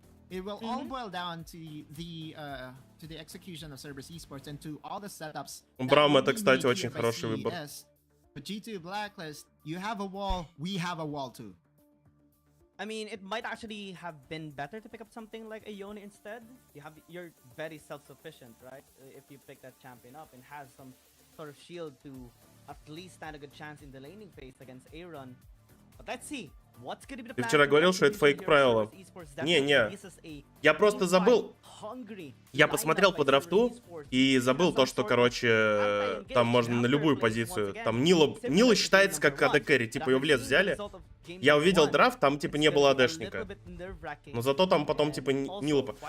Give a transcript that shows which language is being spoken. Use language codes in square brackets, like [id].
[en] It will all boil down to the execution of Cerberus Esports and to all the setups. [ru] Braum это, кстати, очень хороший выбор. [en] But G2 Blacklist, you have a wall, we have a wall too. I mean, it might actually have been better to pick up something like a Yone instead. You're very self-sufficient, right? If you pick that champion up and has some sort of shield to at least stand a good chance in the laning phase against Aaron. But let's see. [ru] Ты вчера говорил, что это фейк правило. Не. Я просто забыл. Я посмотрел по драфту и забыл то, что, короче, там можно на любую позицию. Там Нила считается как AD-кэрри, типа ее в лес взяли. Я увидел драфт, там типа не было AD-шника. Но зато там потом типа Нила...